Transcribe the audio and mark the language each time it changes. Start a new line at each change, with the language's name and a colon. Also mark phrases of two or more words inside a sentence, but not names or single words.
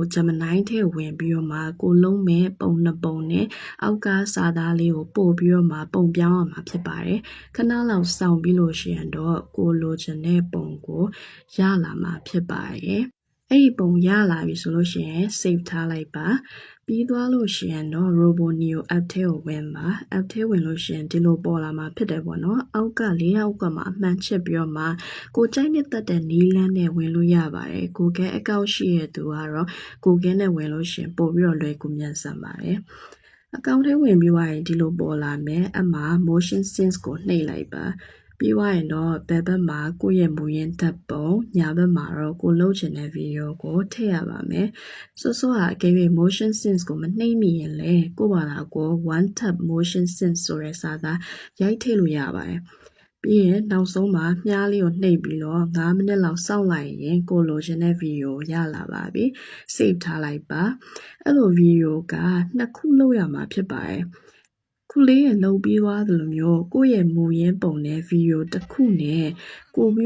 Burmese: Gemini ထဲဝင်ပြီးတော့မှကိုလုံးမဲ့ပုံနှစ်ပုံနဲ့အောက်ကစာသားလေးကိုပို့ပြီးတော့မှပုံပြောင်းရမှာဖြစ်ပါတယ်ခဏလောက်စောင့်ပြီးလို့ရှိရင်တော့ကိုလိုချင်တဲ့ပုံကိုရလာမှာဖြစ်ပါတယ်အဲ့ဒီပုံရလာပြီဆိုလို့ရှိရင် save ထားလိုက်ပါပြီးသွားလို့ရှိရင်တော့ RoboNeo app ထဲကိုဝင်ပါ app ထဲဝင်လို့ရှိရင်ဒီလိုပေါ်လာမှာဖြစ်တယ်ပေါ့နော် အောက်က၄အောက်ကမှာအမှန်ချစ်ပြီးတော့မှကိုကြိုက်နေတဲ့တဲ့နီးလန်းနဲ့ဝင်လို့ရပါတယ်
English: Google account
Burmese: ရှိတဲ့သူကတော့ Google နဲ့ဝင်လို့ရှိရင်ပို့ပြီးတော့လွယ်ကူမြန်ဆန်ပါတယ်အကောင့်ထဲဝင်ပြီးသွားရင်ဒီလိုပေါ်လာမယ်အမှ
English: motion sense
Burmese: ကိုနှိပ်လိုက်ပါပြီးသွားရင်တော့ဘ ယ်ဘက်မှာကိုယ့်ရဲ့မူရင်းတပ်ပုံညာဘက်မှာတော့ကိုလှုပ်ချင်တဲ့ဗီဒီယိုကိုထည့်ရပါမယ်ဆိုဟာအကယ်၍
English: motion sense
Burmese: ကိုမနှိပ်မိရင်လည်းကိုယ့်ဘာသာကို
English: one tap motion sense
Burmese: ဆိုတဲ့စာသားရိုက်ထည့်လို့ ရပါတယ်ပြီးရင်နောက်ဆုံးမှာမြားလေးကိုနှိပ်ပြီးတော့9မိနစ်လောက်စောင့်လိုက်ရင်ကိုလိုချင်တဲ့ဗီဒီယိုရလာပါပြီ save ထားလိုက်ပါအဲ့လိုဗီဒီယိုကနှစ်ခု လုပ်ရမှာဖြစ်ပါတယ်ခုလေးရလုပ်ပြီးသွားသလိုမျိုးကိုယ့်ရဲ့မူရင်းပုံနဲ့ဗီဒီယိုတစ်ခုနဲ့ကိုပြီး